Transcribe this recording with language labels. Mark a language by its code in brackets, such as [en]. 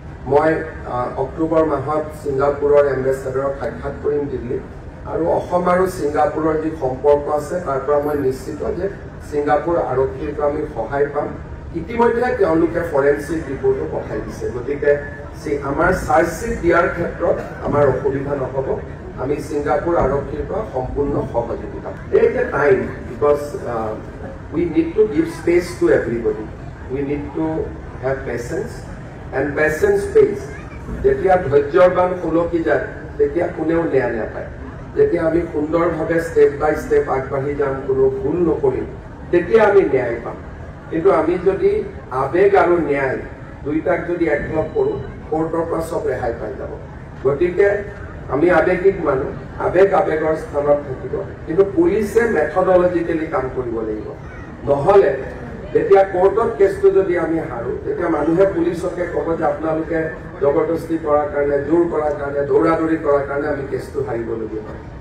[as] মই অক্টোবৰ মাহত ছিংগাপুৰৰ এম্বেচাডৰক সাক্ষাৎ কৰিম দিল্লীত আৰু অসম আৰু ছিংগাপুৰৰ যি সম্পৰ্ক আছে তাৰ পৰা মই নিশ্চিত যে ছিংগাপুৰ আৰক্ষীৰ পৰা আমি সহায় পাম। ইতিমধ্যে তেওঁলোকে ফৰেনচিক ৰিপৰ্টো পঠাই দিছে, গতিকে আমাৰ চাৰ্জশ্বিট দিয়াৰ ক্ষেত্ৰত আমাৰ অসুবিধা নহ'ব। আমি ছিংগাপুৰ আৰক্ষীৰ পৰা সম্পূৰ্ণ সহযোগিতা। [en] Take a time because we need to give space to everybody. We need to have patience and patience pays. [as] যেতিয়া ধৈৰ্যবান খোলকি যায় তেতিয়া কোনেও ন্যায় নাপায়। যেতিয়া আমি সুন্দৰভাৱে ষ্টেপ বাই ষ্টেপ আগবাঢ়ি যাম, কোনো ভুল নকৰিম, তেতিয়া আমি ন্যায় পাম। কিন্তু আমি যদি আবেগ আৰু ন্যায় দুইটাক যদি একলগ কৰোঁ, কোৰ্টৰ পৰা চব ৰেহাই পাই যাব। গতিকে আমি আবেগিক মানুহ, আবেগৰ স্থানত থাকিব, কিন্তু পুলিচে মেথডলজিকেলি কাম কৰিব লাগিব। নহ'লে যেতিয়া কোৰ্টত কেছটো যদি আমি হাৰোঁ, তেতিয়া মানুহে পুলিচকে ক'ব যে আপোনালোকে জবৰদস্তি কৰাৰ কাৰণে, জোৰ কৰাৰ কাৰণে, দৌৰা-দৌৰি কৰাৰ কাৰণে আমি কেছটো হাৰিবলগীয়া হয়।